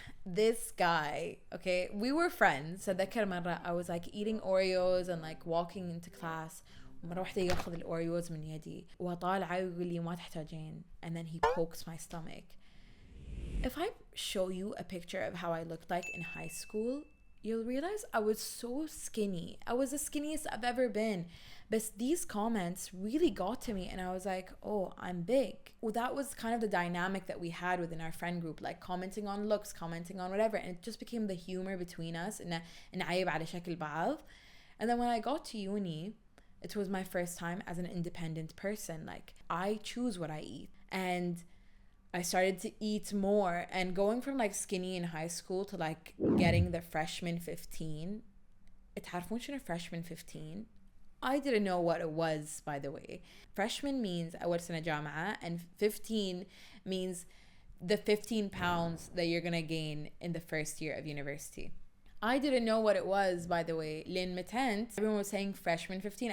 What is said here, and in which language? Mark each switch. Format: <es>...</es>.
<en>This guy, okay, we were friends. So</en> <ar>ذكر مرة</ar> <en>I was like eating Oreos and like walking into class.</en> <ar>ومرة واحدة ياخذ الأوريوز من يدي وطالعة ويقول لي ما تحتاجين.</ar> <en>And then he pokes my stomach. If I show you a picture of how I looked like in high school, you'll realize I was so skinny. I was the skinniest I've ever been. But these comments really got to me and I was like, oh, I'm big. Well, that was kind of the dynamic that we had within our friend group, like commenting on looks, commenting on whatever. And it just became the humor between us.</en> <ar>And نعيب على شكل بعض.</ar> <en>And then when I got to uni, it was my first time as an independent person. Like, I choose what I eat. And I started to eat more. And going from like skinny in high school to like getting the freshman 15.</en> <ar>تعرفون شنو freshman 15?</ar> <en>I didn't know what it was, by the way. Freshman means</en> <ar>أول سنة جامعة,</ar> <en>and 15 means the 15 pounds that you're gonna gain in the first year of university. I didn't know what it was, by the way.</en> <ar>لين متنت,</ar> <en>everyone was saying freshman 15.</en>